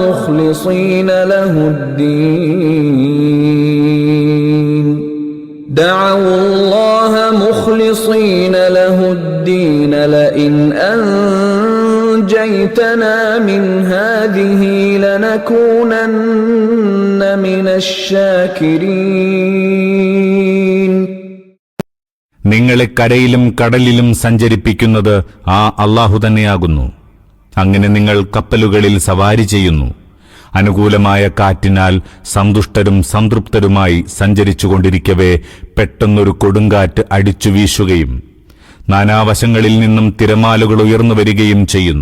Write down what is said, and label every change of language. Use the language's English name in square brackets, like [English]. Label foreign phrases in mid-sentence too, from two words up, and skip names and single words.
[Arabic] مخلصين له الدين لئن أنجيتنا من هذه لنكونن من الشاكرين. [Malayalam] നിങ്ങളെ കരയിലും കടലിലും സഞ്ചരിപ്പിക്കുന്നത് ആ അള്ളാഹു തന്നെയാകുന്നു. അങ്ങനെ നിങ്ങൾ കപ്പലുകളിൽ സവാരി ചെയ്യുന്നു. അനുകൂലമായ കാറ്റിനാൽ സന്തുഷ്ടരും സംതൃപ്തരുമായി സഞ്ചരിച്ചുകൊണ്ടിരിക്കവേ പെട്ടെന്നൊരു കൊടുങ്കാറ്റ് അടിച്ചു വീശുകയും നാനാവശങ്ങളിൽ നിന്നും തിരമാലകൾ ഉയർന്നു വരികയും ചെയ്യുന്നു.